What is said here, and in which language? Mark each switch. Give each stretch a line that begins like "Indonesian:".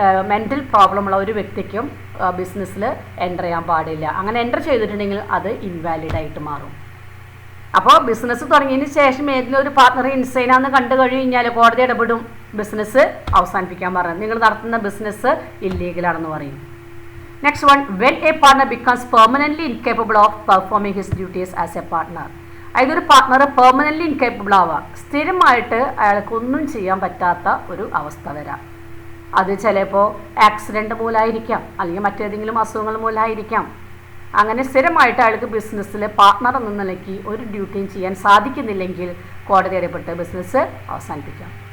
Malayalam: Mental problem ഉള്ള ഒരു വ്യക്തിക്കും ബിസിനസ്സിൽ എൻ്റർ ചെയ്യാൻ പാടില്ല. അങ്ങനെ എൻ്റർ ചെയ്തിട്ടുണ്ടെങ്കിൽ അത് ഇൻവാലിഡായിട്ട് മാറും. അപ്പോൾ ബിസിനസ് തുടങ്ങിയതിന് ശേഷം ഏതെങ്കിലും ഒരു പാർട്ട്ണർ ഇൻസൈനാന്ന് കണ്ടു കഴിഞ്ഞാൽ കോടതി ഇടപെടും, ബിസിനസ് അവസാനിപ്പിക്കാൻ പറയും. നിങ്ങൾ നടത്തുന്ന ബിസിനസ് ഇല്ലീഗലാണെന്ന് പറയും.
English: Next one, when a partner becomes permanently incapable of performing his duties as a partner.
Malayalam: അതായത് ഒരു പാർട്ട്ണർ പെർമനൻ്റ്ലി ഇൻകേപ്പബിൾ ആവുക, സ്ഥിരമായിട്ട് അയാൾക്കൊന്നും ചെയ്യാൻ പറ്റാത്ത ഒരു അവസ്ഥ വരാം. അത് ചിലപ്പോൾ ആക്സിഡൻറ്റ് മൂലമായിരിക്കാം, അല്ലെങ്കിൽ മറ്റേതെങ്കിലും അസുഖങ്ങൾ മൂലമായിരിക്കാം. അങ്ങനെ സ്ഥിരമായിട്ട് അയാൾക്ക് ബിസിനസ്സിൽ പാർട്ട്ണർ എന്ന നിലയ്ക്ക് ഒരു ഡ്യൂട്ടിയും ചെയ്യാൻ സാധിക്കുന്നില്ലെങ്കിൽ കോടതി ഇടപെട്ട് ബിസിനസ് അവസാനിപ്പിക്കാം.